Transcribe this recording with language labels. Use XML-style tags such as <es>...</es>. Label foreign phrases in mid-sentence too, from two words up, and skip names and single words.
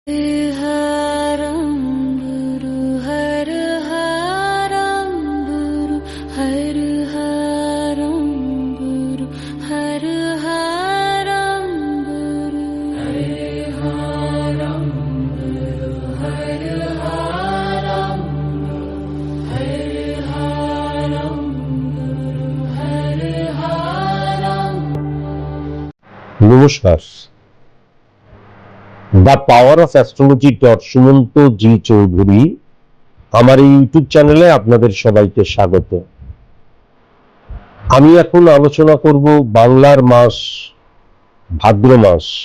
<sa>हरं गुरु हर हरं गुरु हर हरं गुरु हर हरं गुरु हर हरं गुरु हर हरं हर हरं गुरु हर हरं।</sa> <bn>নমস্কার। দ্য পাওয়ার অফ অ্যাস্ট্রোলজি সুমন্ত জি চৌধুরী আমার এই ইউটিউব চ্যানেলে আপনাদের সবাইকে স্বাগত। আমি এখন আলোচনা করব বাংলার মাস ভাদ্র মাস।</bn>